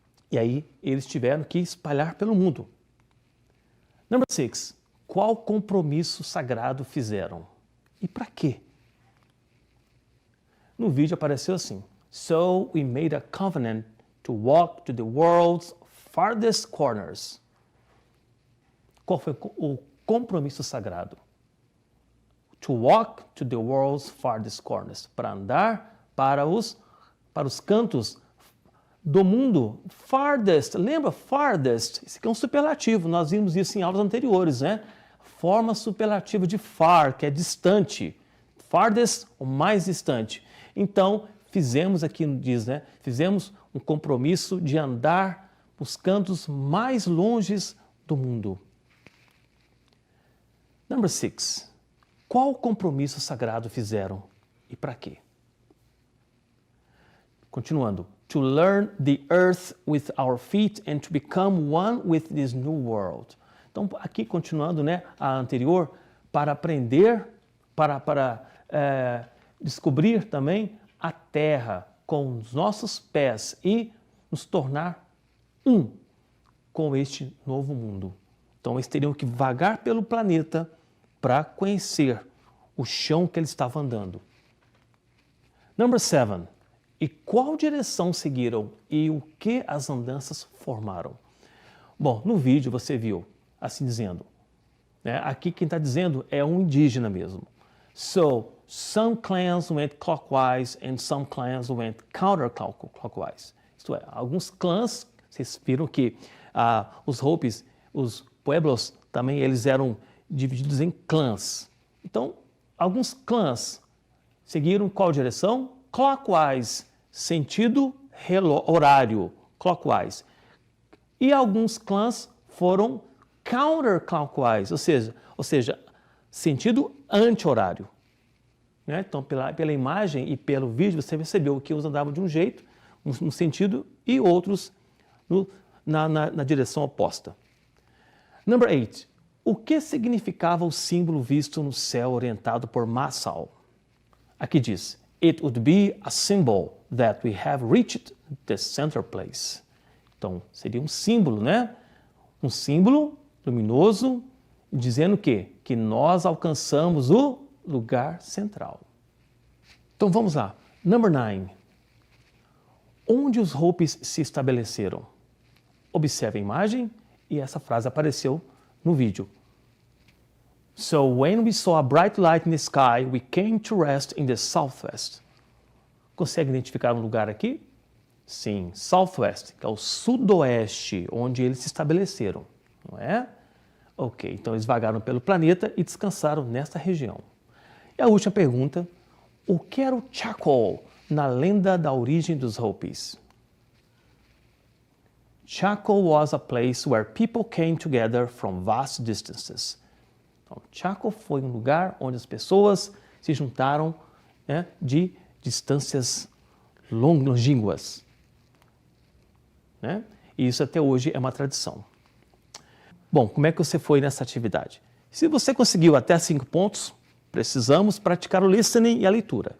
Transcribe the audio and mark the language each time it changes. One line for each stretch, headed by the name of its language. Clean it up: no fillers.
Portuguese: E aí, eles tiveram que espalhar pelo mundo.
English: Number 6.
Portuguese: Qual compromisso sagrado fizeram? E para quê No vídeo apareceu assim:
English: So we made a covenant to walk to the world's farthest corners.
Portuguese: Qual foi o compromisso sagrado?
English: To walk to the world's farthest corners.
Portuguese: Para andar para os cantos do mundo. Farthest, lembra? Farthest. Esse aqui é um superlativo. Nós vimos isso em aulas anteriores, né? Forma superlativa de far, que é distante. Farthest, o mais distante. Então, fizemos aqui, diz, né? Fizemos um compromisso de andar os cantos mais longes do mundo.
English: Number 6.
Portuguese: Qual compromisso sagrado fizeram e para quê? Continuando.
English: To learn the earth with our feet and to become one with this new world.
Portuguese: Então, aqui continuando, né, a anterior, para aprender, para descobrir também a terra com os nossos pés e nos tornar um com este novo mundo. Então, eles teriam que vagar pelo planeta para conhecer o chão que eles estavam andando.
English: Number 7.
Portuguese: E qual direção seguiram e o que as andanças formaram? Bom, no vídeo você viu, assim dizendo, né? Aqui quem está dizendo é um indígena mesmo.
English: So, some clans went clockwise and some clans went counterclockwise.
Portuguese: Isto é, alguns clãs, vocês viram que os Hopis, os Pueblos, também eles eram divididos em clãs. Então, alguns clãs seguiram qual direção? Clockwise, sentido horário, clockwise. E alguns clãs foram counterclockwise, ou seja, sentido anti-horário. Né? Então, pela imagem e pelo vídeo, você percebeu que uns andavam de um jeito, no sentido, e outros na direção oposta.
English: Number 8.
Portuguese: O que significava o símbolo visto no céu orientado por Masao? Aqui diz:
English: It would be a symbol that we have reached the center place.
Portuguese: Então, seria um símbolo, né? Um símbolo luminoso, dizendo o quê? Que nós alcançamos o lugar central. Então, vamos lá.
English: Number 9.
Portuguese: Onde os Hopis se estabeleceram? Observe a imagem e essa frase apareceu no vídeo.
English: So, when we saw a bright light in the sky, we came to rest in the southwest.
Portuguese: Consegue identificar um lugar aqui? Sim, southwest, que é o sudoeste, onde eles se estabeleceram, não é? Ok, então eles vagaram pelo planeta e descansaram nesta região. E a última pergunta: o que era o Chaco na lenda da origem dos Hopis?
English: Chaco was a place where people came together from vast distances.
Portuguese: Então, Chaco foi um lugar onde as pessoas se juntaram, né, de distâncias longínquas. Né? E isso até hoje é uma tradição. Bom, como é que você foi nessa atividade? Se você conseguiu até 5 pontos, precisamos praticar o listening e a leitura.